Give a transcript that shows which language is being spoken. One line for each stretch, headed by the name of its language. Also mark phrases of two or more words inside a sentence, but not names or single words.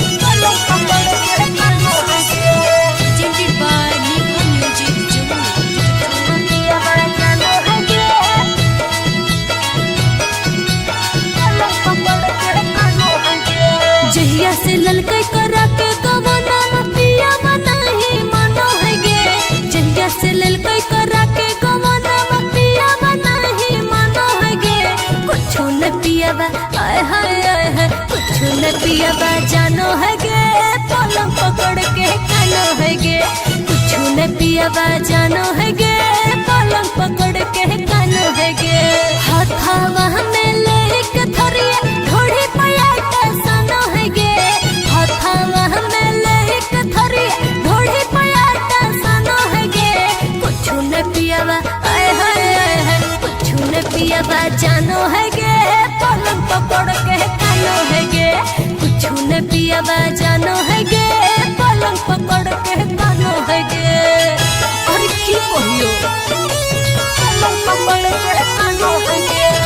English: Presented by Nippon Music
Angika: जहिया से ललकई करा के गवना पिया बनाही मनो है गे जहिया से ललकई करा के गवना पिया बनाही मनो है गे कुछु न पियावा आय हाय कुछु न पियावा जानो है गे पलंग पकड़ के कानो है गे कुछु न पियावा जानो है गे पलंग पकड़ के कानो है गे हाथावा में लेके थरिया ढोड़ी पाया सनो है गे हाथावा में लेके थरिया ढोड़ी पाया सनो है गे कुछु न पियावा आय हाय कुछु न पियावा जानो है गे पलंग पकड़ के कानो है गे कुछु न पियावा जानो है गे पलंग पकड़ के कानो है गे और की कहियो पलंग पकड़ के कानो है गे